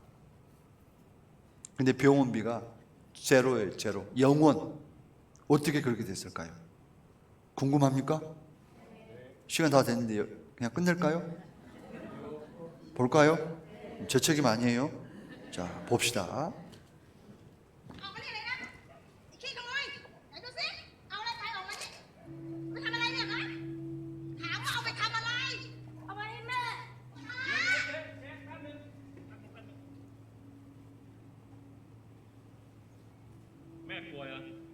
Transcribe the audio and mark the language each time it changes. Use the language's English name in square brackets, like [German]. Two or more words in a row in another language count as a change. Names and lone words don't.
[Korean] 근데 병원비가 제로예요, 제로. 0원. 어떻게 그렇게 됐을까요? 궁금합니까? 시간 다 됐는데 그냥 끝낼까요? 볼까요? 제 책임 아니에요. 자, 봅시다. [Thai] ออกมานี่เลยนะไอ้ขี้ขโมยไหนดูสิเอาอะไรไปออกมานี่ไปทำอะไรเนี่ยฮะถามว่าเอาไปทำอะไรเอาไปให้แม่ แม่ป่วยเหรอ